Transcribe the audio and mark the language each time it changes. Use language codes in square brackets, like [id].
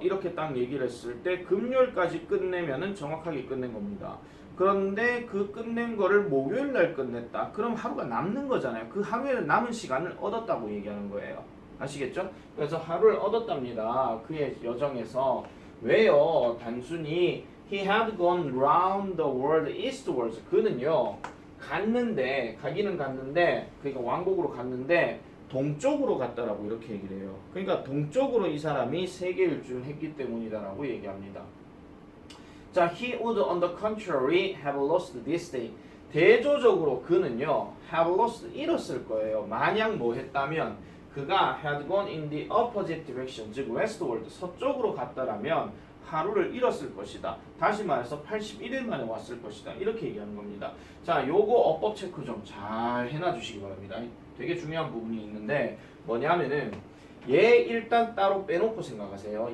[ko] 이렇게 딱 얘기를 했을 때 금요일까지 끝내면은 정확하게 끝낸 겁니다. 그런데 그 끝낸 거를 목요일 날 끝냈다. 그럼 하루가 남는 거잖아요. 그 하루에는 남은 시간을 얻었다고 얘기하는 거예요. 아시겠죠? 그래서 하루를 얻었답니다. 그의 여정에서. 왜요? 단순히 [en] he had gone round the world eastwards. [ko] 그는요. 가기는 갔는데 그러니까 왕복으로 갔는데 동쪽으로 갔다라고 이렇게 얘기를 해요. 그러니까 동쪽으로 이 사람이 세계 일주를 했기 때문이다라고 얘기합니다. [en] 자, he would on the contrary have lost this day. [ko] 대조적으로 그는요, [en] have lost [ko] 잃었을 거예요. 만약 뭐 했다면 그가 [en] had gone in the opposite direction, [ko] 즉 westward, 서쪽으로 갔다라면 하루를 잃었을 것이다. 다시 말해서 81일 만에 왔을 것이다. 이렇게 얘기하는 겁니다. 자, 요거 어법 체크 좀 잘 해놔 주시기 바랍니다. 되게 중요한 부분이 있는데 뭐냐면은 얘 일단 따로 빼놓고 생각하세요.